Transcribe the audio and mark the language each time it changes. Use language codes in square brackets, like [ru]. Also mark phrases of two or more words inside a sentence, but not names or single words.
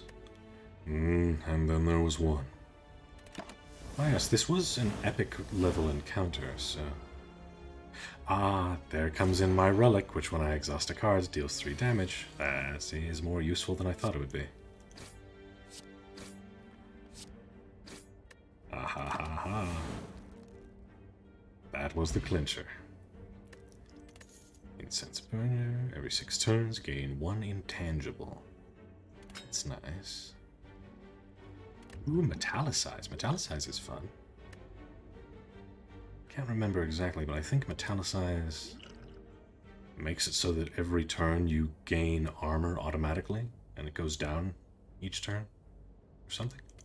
[en] And then there was one. Oh yes, this was an epic level encounter, so... Ah, there comes in my relic, which when I exhaust a card deals 3 damage. That is more useful than I thought it would be. Ah ha ha ha. That was the clincher. Incense burner. Every 6 turns, gain 1 intangible. That's nice. Ooh, metallicize. Metallicize is fun. Can't remember exactly, but I think metallicize makes it so that every turn you gain armor automatically, and it goes down each turn, or something.